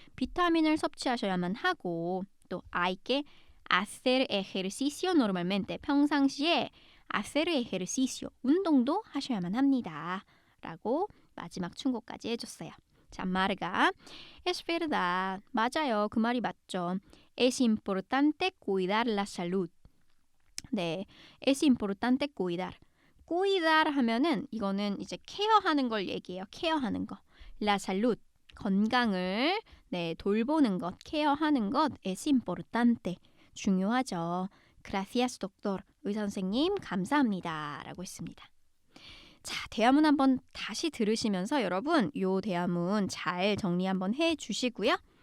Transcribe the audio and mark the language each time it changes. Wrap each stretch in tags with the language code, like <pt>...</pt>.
<ko>비타민을 섭취하셔야만 하고 또</ko> <es>hay que hacer ejercicio normalmente.</es> <ko>평상시에</ko> <es>hacer ejercicio.</es> <ko>운동도 하셔야만 합니다. 라고 마지막 충고까지 해줬어요.</ko> <es>자, 마르가 es verdad.</es> <ko>맞아요. 그 말이 맞죠.</ko> <es>Es importante cuidar la salud. 네, es importante cuidar.</es> <ko>cuidar 하면은 이거는 이제 케어하는 걸 얘기해요. 케어하는 거. la salud. 건강을 돌보는 것, 케어하는 것</ko> <es>es importante.</es> <ko>중요하죠.</ko> <es>Gracias, doctor.</es> <ko>의사 선생님, 감사합니다. 라고 했습니다. 자, 대화문 한번 다시 들으시면서 여러분 요 대화문 잘 정리 한번 해주시고요.</ko>